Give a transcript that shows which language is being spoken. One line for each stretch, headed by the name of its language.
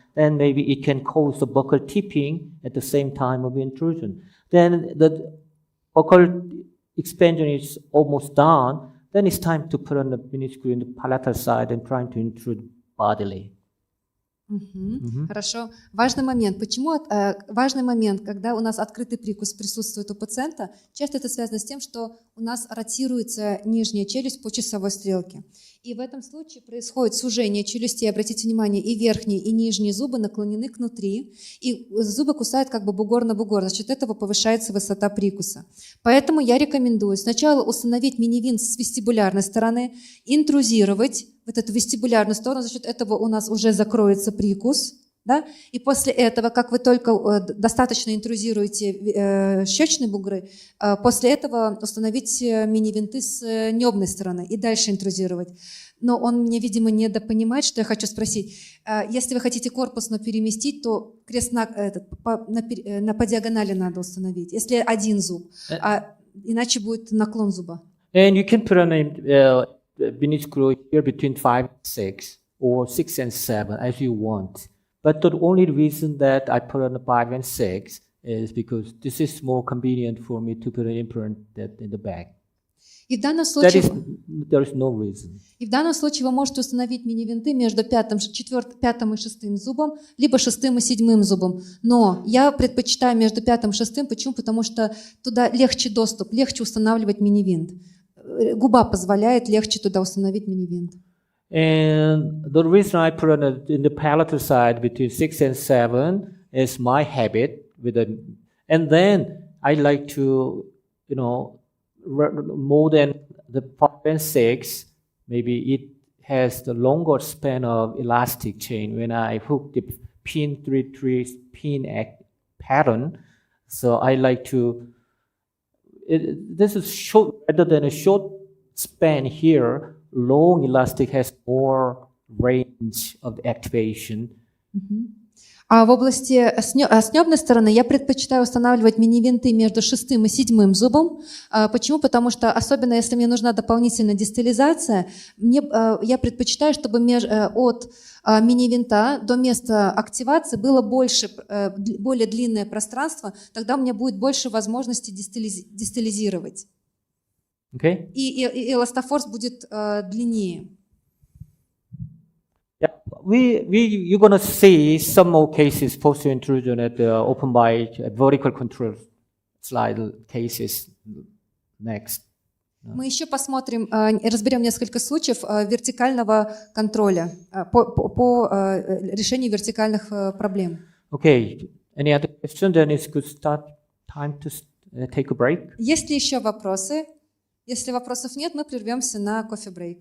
English: Then maybe it can cause the buccal tipping at the same time of intrusion. Then the buccal expansion is almost done. Then it's time to put on the mini screw in the palatal side and trying to intrude bodily.
Russian: Хорошо. Важный момент. Почему важный момент, когда у нас открытый прикус присутствует у пациента, часто это связано с тем, что у нас ротируется нижняя челюсть по часовой стрелке. И в этом случае происходит сужение челюстей. Обратите внимание, и верхние, и нижние зубы наклонены кнутри, и зубы кусают как бы бугор на бугор. За счет этого повышается высота прикуса. Поэтому я рекомендую сначала установить минивинт с вестибулярной стороны, интрузировать вот эту вестибулярную сторону, за счет этого у нас уже закроется прикус, да? И после этого, как вы только достаточно интрузируете щечные бугры, после этого установить мини-винты с небной стороны и дальше интрузировать. Но он мне, видимо, недопонимает, что я хочу спросить. Если вы хотите корпусно переместить, то крест по диагонали надо установить, если один зуб, иначе будет наклон зуба.
English: And you can put a mini screw here between 5 and 6 or 6 and 7 as you want. But the only reason that I put on the 5 and 6 is because this is more convenient for me to put an implant in the back.
Russian: И в данном случае,
English: there is no reason.
Russian: И в данном случае вы можете установить мини-винты между пятым и шестым зубом, либо шестым и седьмым зубом. Но я предпочитаю между пятым и шестым. Почему? Потому что туда легче доступ, легче устанавливать мини-винт. Губа позволяет легче туда установить мини-винт.
English: And the reason I put in the palatal side between 6 and 7 is my habit. And then I like to, more than the 5 and 6, maybe it has the longer span of elastic chain when I hook the pin 3-3 pin pattern. So I like to, this is short, rather than a short span here, long elastic has more range of activation.
Russian: А в области с небной стороны я предпочитаю устанавливать мини-винты между шестым и седьмым зубом. Почему? Потому что, особенно если мне нужна дополнительная дистализация, я предпочитаю, чтобы от мини-винта до места активации было более длинное пространство, тогда у меня будет больше возможности дистализировать.
English: Okay.
Russian: И эластофорс будет длиннее.
English: Yeah, you're gonna see some more cases post intrusion at the open by vertical control slide cases next.
Russian: Мы еще посмотрим, разберем несколько случаев вертикального контроля по решению вертикальных проблем.
English: Okay. Any other question? Then it's good time to take a break.
Russian: Есть ли еще вопросы? Если вопросов нет, мы прервемся на кофе-брейк.